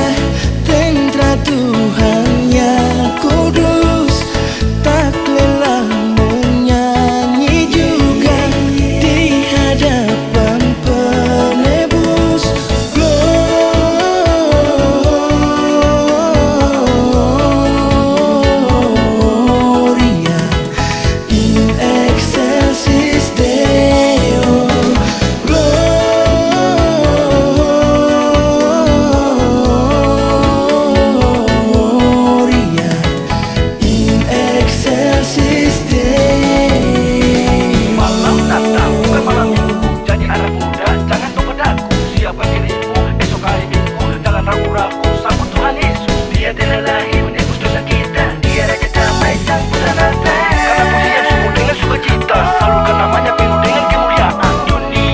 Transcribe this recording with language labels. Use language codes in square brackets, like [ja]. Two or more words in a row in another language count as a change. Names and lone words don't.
[id] tentara Tuhan yang kudus, tak lelah menyanyi juga di hadapan penebus. [la] Gloria in excelsis Deo. Gloria in excelsis Deo. [id] Malam Natal bukan malam minggu, jadi anak muda jangan tunggu daku. Siapkan dirimu, esok hari minggu. Jangan ragu-ragu, sambut Tuhan Yesus. Dia telah lahir menebus dosa kita. Dia Raja Damai sang Putra Natal. Karena pujian sungguh dengan sukacita, salurkan namanya penuh dengan kemuliaan.